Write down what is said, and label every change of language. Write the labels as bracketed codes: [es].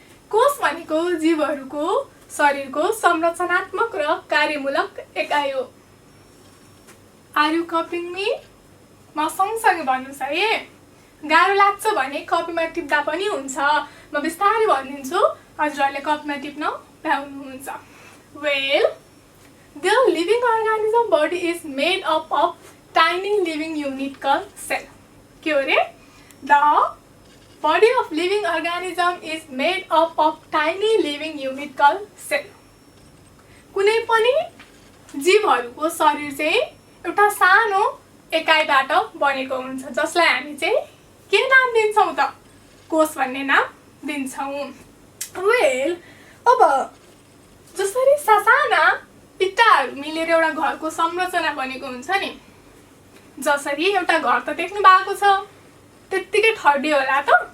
[ne] कोष भनेको जीवहरूको शरीरको संरचनात्मक र कार्यमूलक एकाइ हो. [en] Are you copying me? [ne] म सँगसँगै भन्नुस् है. गाह्रो लाग्छ भने कपीमा टिप्दा पनि हुन्छ. म बिस्तारै भनिदिन्छु, हजुरहरुले कपीमा टिप्न भ्याउनुहुन्छ. [en] Well, the living organism body is made up of tiny living unit called cell. [ne] के हो रे? [en] The body of living organism is made up of tiny living unit called cell. [ne] कुनै पनि जीवहरूको शरीर चाहिँ एउटा सानो एकाइबाट बनेको हुन्छ जसलाई हामी चाहिँ के नाम दिन्छौं त? कोष भन्ने नाम दिन्छौं. वेल अब जसरी सासाना इट्टाहरू मिलेर एउटा घरको संरचना बनेको हुन्छ नि, जसरी एउटा घर त देख्नु भएको छ त्यतिकै ठड्डे होला त?